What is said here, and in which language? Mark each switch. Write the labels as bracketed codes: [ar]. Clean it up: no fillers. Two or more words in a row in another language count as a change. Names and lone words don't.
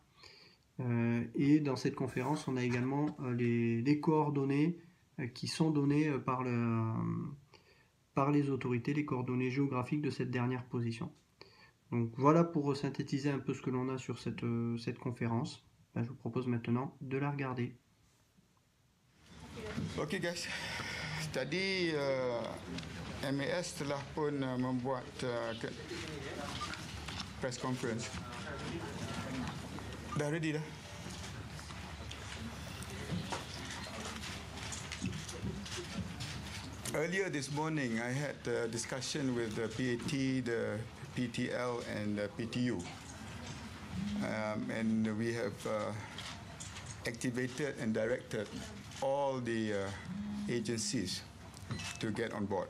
[fr] Et dans cette conférence, on a également les coordonnées qui sont données par les autorités, les coordonnées géographiques de cette dernière position. Donc voilà pour synthétiser un peu ce que l'on a sur cette conférence. Je vous propose maintenant de la regarder. [en] Okey guys, [ms] tadi MAS telah pun membuat [en] press conference. [ms] Dah ready dah. [en] Earlier this morning, I had a discussion with the PAT, the PTL, and the PTU, and we have activated and directed all the agencies to get on board.